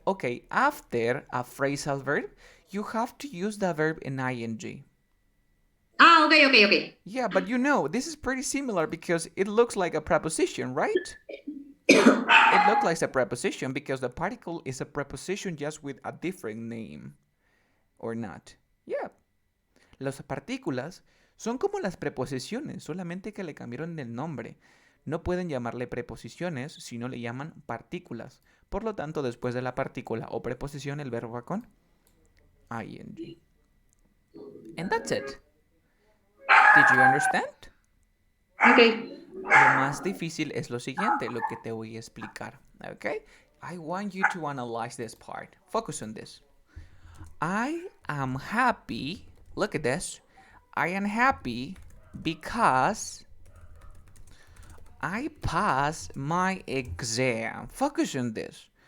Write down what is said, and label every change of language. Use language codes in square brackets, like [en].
[en] Okay, after a phrasal verb, you have to use the verb in ing. Ah, okay. Yeah, but this is pretty similar because it looks like a preposition, right? It looks like a preposition because the particle is a preposition just with a different name. Or not. Yeah. [es] Las partículas son como las preposiciones, solamente que le cambiaron el nombre. No pueden llamarle preposiciones si no le llaman partículas. Por lo tanto, después de la partícula o preposición, el verbo va con ing. [en] And that's it. Did you understand? Okay. [es] Lo más difícil es lo siguiente, lo que te voy a explicar. [en] Okay? I want you to analyze this part. Focus on this. I am happy. Look at this. I am happy because I passed my exam. Focus on this.